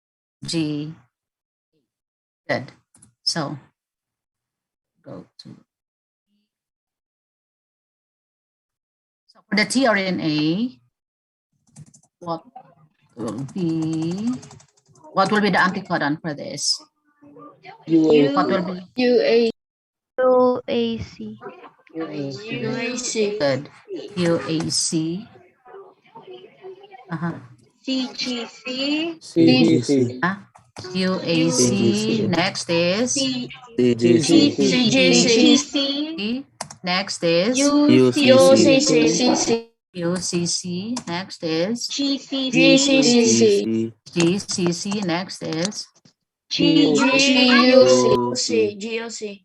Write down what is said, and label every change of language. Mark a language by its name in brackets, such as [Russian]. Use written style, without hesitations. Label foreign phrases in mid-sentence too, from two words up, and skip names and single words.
[English] Good. So go to. So for the tRNA, what will be the anticodon for this? UAC. What will be UAC. UAC. good? UAC. CGC. CGC. UAC. Next is CGC. CGC. Next is UCC. UCC. Next is GCC. GCC. Next is GUC.